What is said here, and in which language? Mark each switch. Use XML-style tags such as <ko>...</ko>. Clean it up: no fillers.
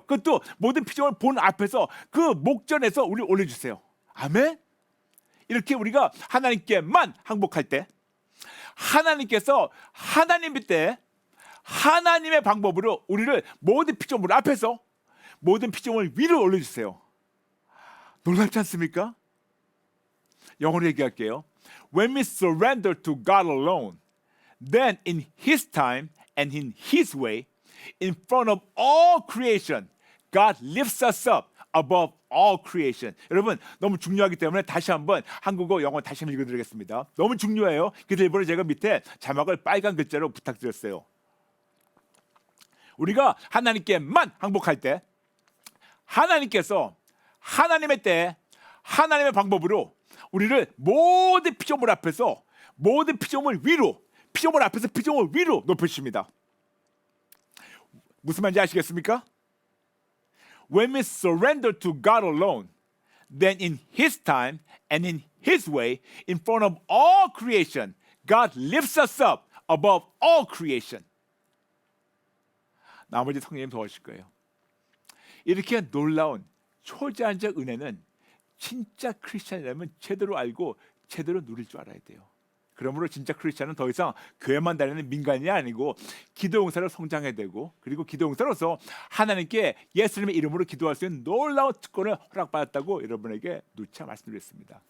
<ko>그것도 모든 피조물 본 앞에서 그 목전에서 우리 올려주세요. 아멘. 이렇게 우리가 하나님께만 항복할 때 하나님께서 하나님의 때 하나님의 방법으로 우리를 모든 피조물 앞에서 모든 피조물 위로 올려주세요. 놀랍지 않습니까? 영어로 얘기할게요.</ko> <en>When we surrender to God alone, then in His time and in His way, in front of all creation, God lifts us up above all creation.</en> <ko>여러분, 너무 중요하기 때문에 다시 한번 한국어, 영어 다시 한번 읽어드리겠습니다. 너무 중요해요. 그래서 일부러 제가 밑에 자막을 빨간 글자로 부탁드렸어요. 우리가 하나님께만 항복할 때 하나님께서 하나님의 때 하나님의 방법으로 우리를 모든 피조물 앞에서 모든 피조물 위로, 피조물 앞에서 피조물 위로 높이십니다. 무슨 말인지 아시겠습니까?</ko> <en>When we surrender to God alone, then in His time and in His way, in front of all creation, God lifts us up above all creation.</en> <ko>나머지 성령님 도와주실 거예요. 이렇게 놀라운 초자연적 은혜는 진짜 크리스찬이라면 제대로 알고 제대로 누릴 줄 알아야 돼요. 그러므로 진짜 크리스찬은 더 이상 교회만 다니는 민간인이 아니고 기도용사로 성장해야 되고, 그리고 기도용사로서 하나님께 예수님의 이름으로 기도할 수 있는 놀라운 특권을 허락받았다고 여러분에게 누차 말씀드렸습니다.</ko>